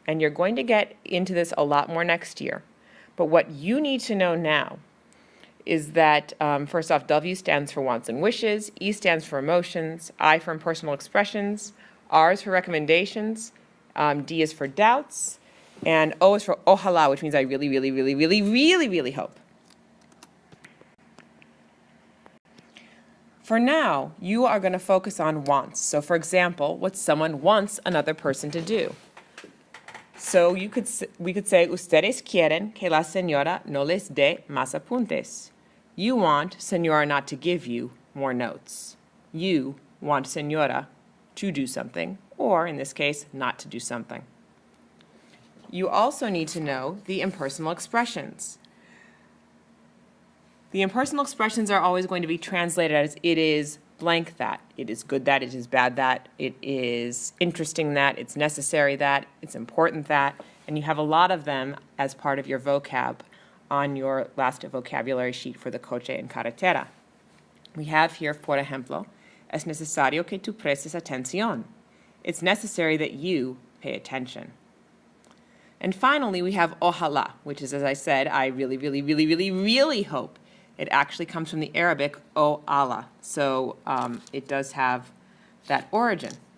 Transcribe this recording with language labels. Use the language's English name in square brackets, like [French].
[English] And you're going to get into this a lot more next year. But what you need to know now is that, first off, W stands for wants and wishes, E stands for emotions, I for impersonal expressions, R is for recommendations, D is for doubts, and O is for ojalá, which means I really, really, really, really, really, really hope. For now, you are going to focus on wants. So for example, what someone wants another person to do. [Spanish] So we could say, ustedes quieren que la señora no les dé más apuntes. [English] You want señora not to give you more notes. You want señora to do something, or in this case, not to do something. You also need to know the impersonal expressions. The impersonal expressions are always going to be translated as it is blank that, it is good that, it is bad that, it is interesting that, it's necessary that, it's important that, and you have a lot of them as part of your vocab on your last vocabulary sheet for the coche en carretera. We have here, [Spanish] por ejemplo, es necesario que tú prestes atención. [English] It's necessary that you pay attention. And finally, we have ojalá, which is, as I said, I really, really, really, really, really hope. It actually comes from the Arabic o Allah, so it does have that origin.